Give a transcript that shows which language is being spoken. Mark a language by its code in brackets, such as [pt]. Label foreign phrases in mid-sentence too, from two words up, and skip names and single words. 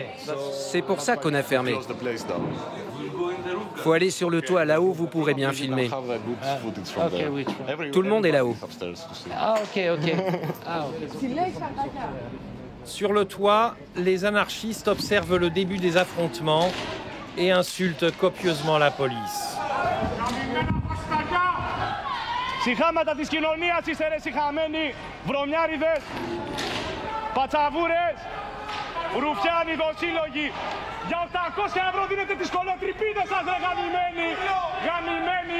[fr] C'est pour ça qu'on a fermé. Faut aller sur le toit, là-haut, vous pourrez bien filmer. Tout le monde est là-haut. Sur le toit, les anarchistes observent le début des affrontements et insultent copieusement la police. [el] Συχάματα της κοινωνίας είστε ρε συχαμένοι, βρωμιάριδες, πατσαβούρες, ρουφιάνοι δοσύλλογοι. Για 800 ευρώ δίνετε τις κολοτρυπίδες σας ρε γαμημένοι, γαμημένοι.